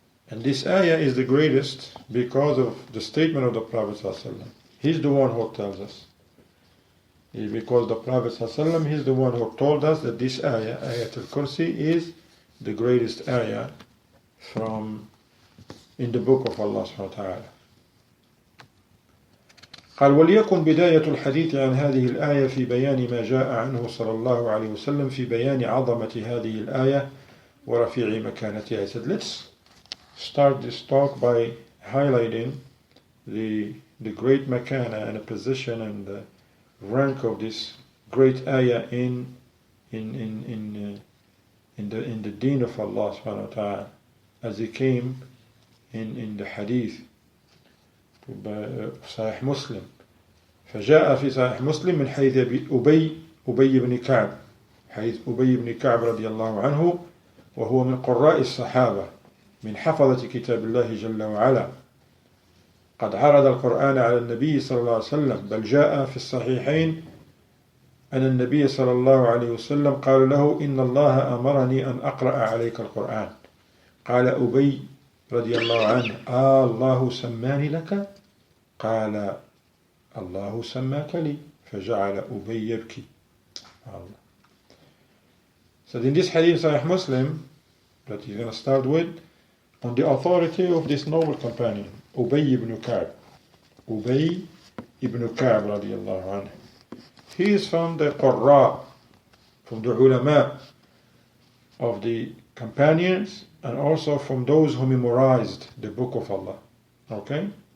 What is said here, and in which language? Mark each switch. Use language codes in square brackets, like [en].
[en] And this ayah is the greatest because of the statement of the Prophet ﷺ. He's the one who tells us. Because the Prophet ﷺ, he's the one who told us that this ayah, AYATUL-KURSI, is the greatest ayah in the book of Allah subhanahu wa ta'ala. [ar] قال وليكن بداية الحديث عن هذه الآية في بيان ما جاء عنه صلى الله عليه وسلم في بيان عظمة هذه الآية ورفيع مكانتها. [en] I said, let's start this talk by highlighting the great makana and the position and the rank of this great ayah in the deen of Allah subhanahu wa ta'ala, as it came in the hadith صحيح مسلم. [ar] فجاء في صحيح مسلم من حيث أبي بن كعب، حيث أبي بن كعب رضي الله عنه، وهو من قراء الصحابة من حفظة كتاب الله جل وعلا، قد عرض القرآن على النبي صلى الله عليه وسلم، بل جاء في الصحيحين أن النبي صلى الله عليه وسلم قال له إن الله أمرني أن أقرأ عليك القرآن. قال أبي رضي الله عنه الله سماني لك؟ قال الله سماك لي. فجعل أبي يبكي. [en] So in this hadith Sahih Muslim that he's going to start with, on the authority of this noble companion Ubay ibn Ka'b. Ubay ibn Ka'b radiyallahu anhu. He is from the Qurra, from the ulama of the companions, and also from those who memorized the book of Allah. Okay?